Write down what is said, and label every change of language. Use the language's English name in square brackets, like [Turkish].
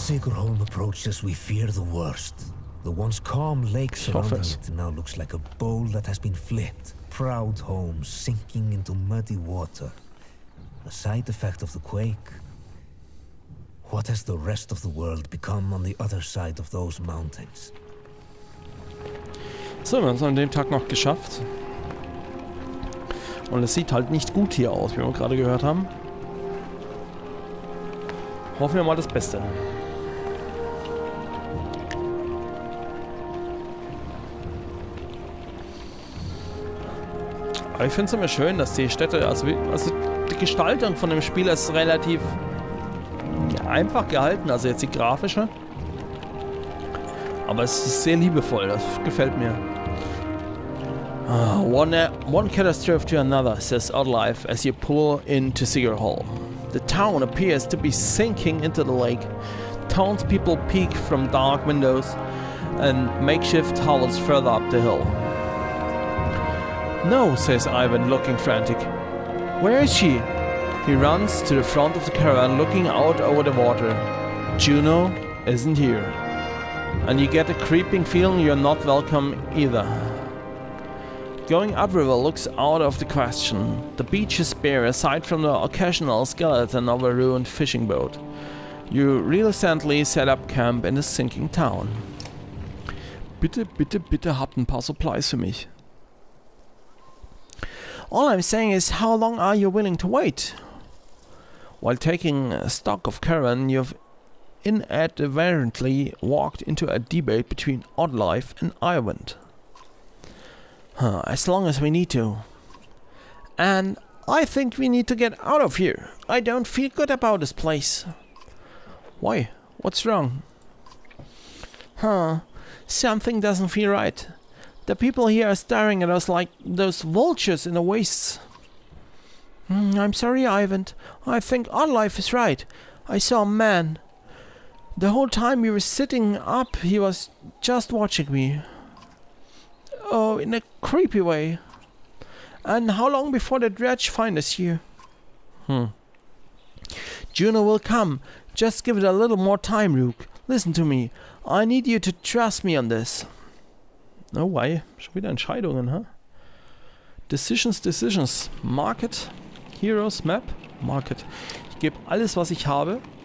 [English] Sequarell approached as we fear the worst. The once calm lake surrounding it now looks like a bowl that has been flipped. Proud homes sinking into muddy water. A side effect of the quake. What has the rest of the world become on the other side of those mountains? [German] So, wir haben es an dem Tag noch geschafft. Und es sieht halt nicht gut hier aus, wie wir gerade gehört haben. Hoffen wir mal das Beste. Aber ich finde es immer schön, dass die Städte, also die Gestaltung von dem Spiel ist relativ einfach gehalten, also jetzt die grafische. Aber es ist sehr liebevoll, das gefällt mir. [English] One catastrophe to another, says Oddlife as you pull into Sequarell. The town appears to be sinking into the lake. Townspeople peek from dark windows and makeshift hovels further up the hill. No, says Ivan, looking frantic. Where is she? He runs to the front of the caravan, looking out over the water. Juno isn't here. And you get a creeping feeling you're not welcome either. Going upriver looks out of the question. The beach is bare, aside from the occasional skeleton of a ruined fishing boat. You reluctantly set up camp in the sinking town. [German] Bitte, bitte, bitte habt ein paar Supplies für mich. [English] All I'm saying is, how long are you willing to wait? While taking stock of caravan, you've inadvertently walked into a debate between Oddlife and Ivan. As long as we need to. And I think we need to get out of here. I don't feel good about this place. Why? What's wrong? Something doesn't feel right. The people here are staring at us like those vultures in the wastes. I'm sorry, Ivan. I think Oddlife is right. I saw a man. The whole time we were sitting up, he was just watching me. Oh, in a creepy way. And how long before the dredge find us here? Juno will come. Just give it a little more time, Rook. Listen to me. I need you to trust me on this. Oh, why? [German] Schon wieder Entscheidungen, huh? [English] Decisions. Market. Heroes, Map. Market. [German] Ich gebe alles, was ich habe.